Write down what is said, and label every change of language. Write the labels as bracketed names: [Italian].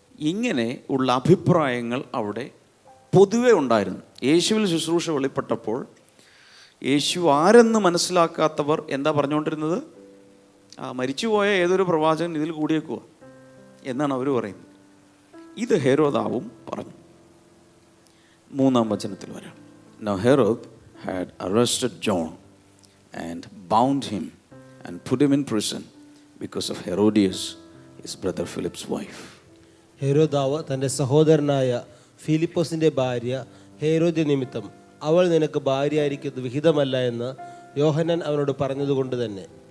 [Malayalam] ഇങ്ങനെ ഉള്ള അഭിപ്രായങ്ങൾ അവിടെ പൊതുവെ ഉണ്ടായിരുന്നു. യേശുവിൽ ശുശ്രൂഷ വെളിപ്പെട്ടപ്പോൾ യേശു ആരെന്ന് മനസ്സിലാക്കാത്തവർ എന്താ പറഞ്ഞുകൊണ്ടിരുന്നത്? മരിച്ചുപോയ ഏതൊരു പ്രവാചകൻ ഇതിൽ കൂടിയേക്കുക എന്നാണ് അവർ പറയുന്നത്. ഇത് ഹെരോദാവും പറഞ്ഞു. 3-ാം വചനത്തിൽ വരാം. [English] Now Herod had arrested John and bound him and put him in prison because of Herodias, his brother Philip's wife. [Malayalam] ഹെരോദാവ് തൻ്റെ സഹോദരനായ ഫിലിപ്പോസിൻ്റെ ഭാര്യ ഹെരോദ്യ നിമിത്തം അവൾ നിനക്ക് ഭാര്യയായിരിക്കുന്നത് വിഹിതമല്ല എന്ന് യോഹന്നാൻ അവനോട് പറഞ്ഞതുകൊണ്ട് തന്നെ.